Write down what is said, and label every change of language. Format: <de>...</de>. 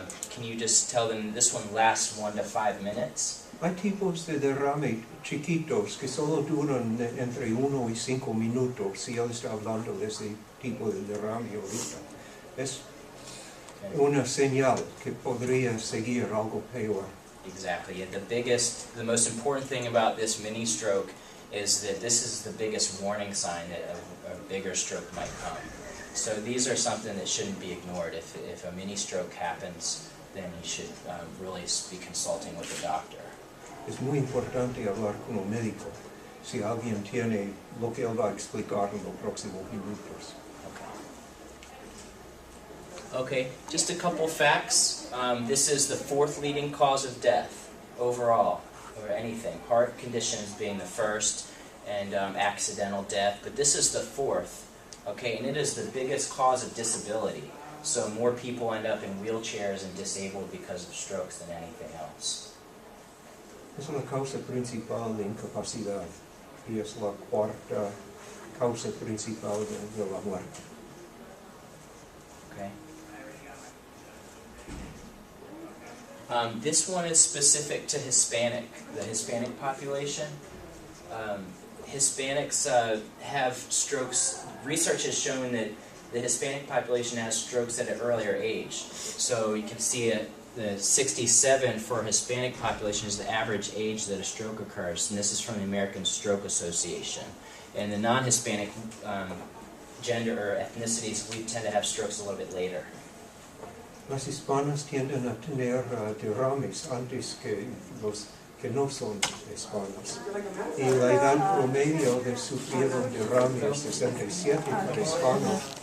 <en>Can you just tell them this one lasts 1 to 5 minutes?</en> <es>Hay tipos de derrame chiquitos que solo duran entre 1 y 5 minutos. Si él está hablando de ese tipo de derrame ahorita, es una señal que podría seguir algo peor.</es> <en>Exactly. The most important thing about this mini stroke is that this is the biggest warning sign that a bigger stroke might come. So these are something that shouldn't be ignored. If a mini stroke happens, then you should really be consulting with a doctor.</en> <es>Es muy importante hablar con un médico si alguien tiene lo que él va a explicar en los próximos minutos.</es> <en>Okay, just a couple facts. This is the 4th leading cause of death overall, or anything. Heart conditions being the first, and accidental death. But this is the 4th, okay, and it is the biggest cause of disability. So more people end up in wheelchairs and disabled because of strokes than anything else.</en> <es>Es la causa principal de incapacidad y es la 4ª causa principal de la muerte.</es> <en>Okay. This one is specific to the Hispanic population. Hispanics have strokes. Research has shown that the Hispanic population has strokes at an earlier age. So you can see the 67 for Hispanic population is the average age that a stroke occurs, and this is from the American Stroke Association. And the non-Hispanic gender or ethnicities, we tend to have strokes a little bit later.</en> <es>Las hispanas tienden a tener derrames antes que los que no son hispanos. Y la edad promedio de sufrir un derrame es 67 para hispanos.</es>